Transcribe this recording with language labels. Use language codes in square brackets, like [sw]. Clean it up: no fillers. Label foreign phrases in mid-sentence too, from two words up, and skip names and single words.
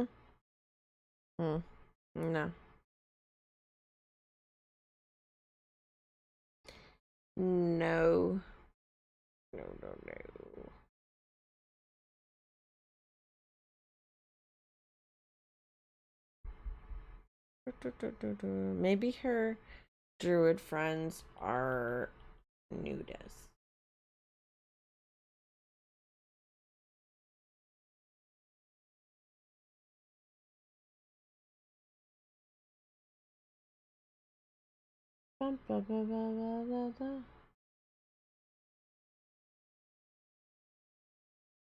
[en] Hmm. No. No. No, no, no. Maybe her druid friends are nudists. Bum, ba, ba, ba, ba, ba, ba.